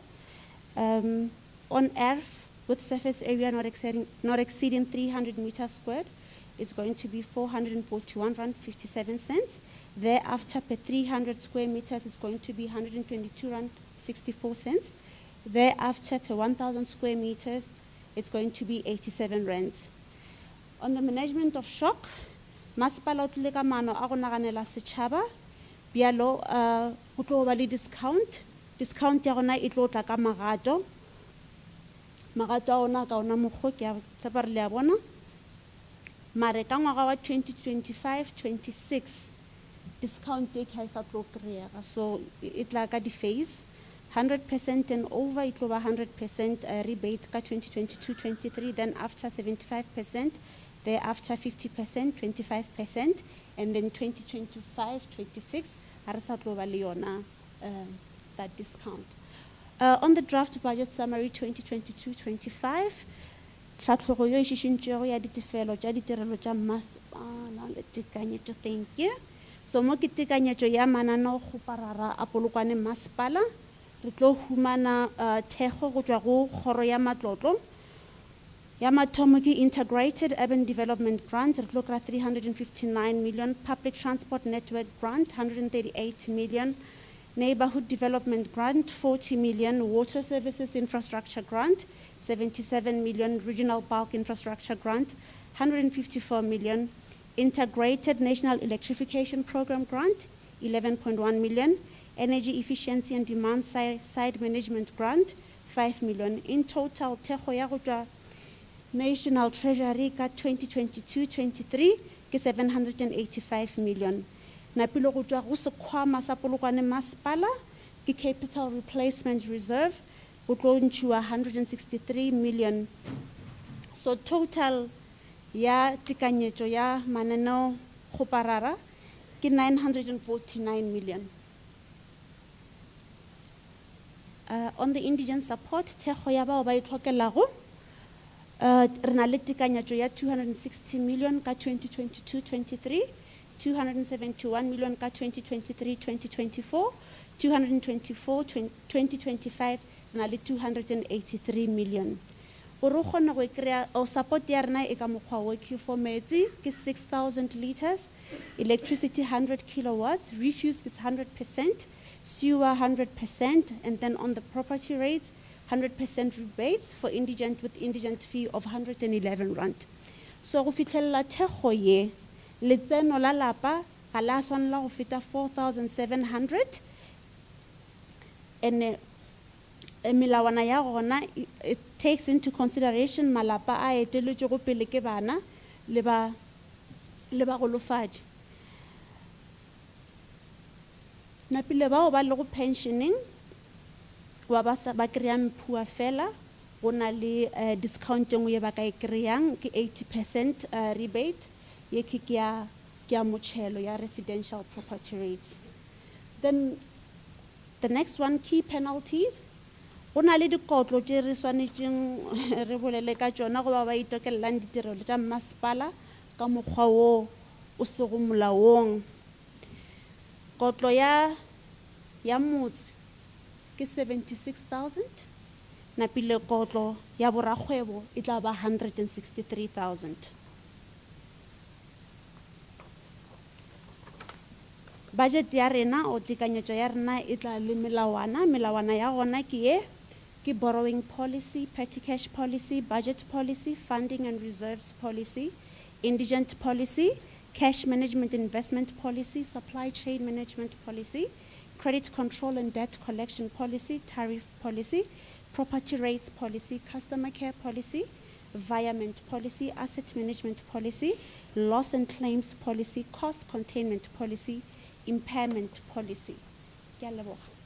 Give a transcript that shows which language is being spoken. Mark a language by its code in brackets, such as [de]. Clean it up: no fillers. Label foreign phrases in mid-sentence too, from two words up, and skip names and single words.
[en] On earth with surface area not exceeding 300 meters squared, is going to be 441 Rand 57 cents. Thereafter, per 300 square meters, is going to be 122 Rand 64 cents. Thereafter, per 1,000 square meters, it's going to be 87 rands. On the management of shock, [nso] masepala o tlile ka maano a go naganela setšhaba, bjalo go tlo ba le discount ya gona e tlo tla ka magato a ona ka ona mokgwa ke a tshepa re le a bona. Mare ka ngwaga wa 2025-26 discount e ka sa tlo kry-ega, so e tla ka di-phase [en] 100% and over, it will be 100% rebate [nso] ka 2022-23, [en] then after 75%, thereafter 50%, 25%, and then [nso] 2025-26, harasa tlo ba le yona [en] that discount. On the draft budget summary 2022-25, [nso] tlhatlhogo yo e šišintšego ya ditefelo tša ditirelo tša masepala le tekanyetšo, [en] thank you. [nso] So mo ke tekanyetšo ya mananeo kgoparara a Polokwane masepala, re tlo humana thekgo go tšwa go kgoro ya matlotlo ya mathomo ke [en] integrated urban development grant, [nso] re tlo kry [en] 359 million, public transport network grant 138 million, neighborhood development grant 40 million, water services infrastructure grant 77 million, regional bulk infrastructure grant 154 million, integrated national electrification program grant 11.1 million, energy efficiency and demand side management grant 5 million. In total, [nso] thekgo ya go tšwa [en] national treasury [nso] ka 2022-23 ke 785 million. Napilo go tšwa go sekgwama sa Polokwane masepala ke [en] capital replacement reserve [nso] go tlo ntšhiwa 163 million. So total ya tekanyetšo ya mananeo kgoparara ke 949 million. [en] On the indigent support, [nso] thekgo ya bao ba itlhokelago re na le tekanyetšo ya 260 million ka 2022-23, 271 million ka 2023-2024, 2024-2025 re na le 283 million. Gore o kgone go kry-a support ya rena e ka mokgwa wo ke [en] for metsi ke 6,000 liters, electricity 100 kilowatts, refuse is 100%, sewer 100%, and then on the property rates 100% rebates for indigent with indigent fee of 111 rand. [nso] So go fitlhelela thekgo ye letseno la lapa ga la swanela go feta 4,700, and melawana ya gona [en] it takes into consideration [nso] malapa a eteletše go pele ke bana le ba golofadi. Napile bao ba le go pensioning wa ba kry-a mphua fela go na le discount engwe ye ba ka e kry-ang ke 80% rebate ye ke ya motšhelo ya [en] residential property rates. Then the next one, key penalties. [nso] Go na le dikotlo tše re swanetšeng re bolele ka tšona go ba ba itokellang ditirelo tša masepala ka mokgwa wo o sego molaong. Kotlo ya motse ke 76,000, napile kotlo ya borakgwebo e tla ba 163,000. Budget ya rena o tekanyetšo ya rena e tla le melawana ya gona ke ye ke [en] borrowing policy, petty cash policy, budget policy, funding and reserves policy, indigent policy, cash management investment policy, supply chain management policy, credit control and debt collection policy, tariff policy, property rates policy, customer care policy, environment policy, asset management policy, loss and claims policy, cost containment policy, impairment policy. [nso] Ke a leboga.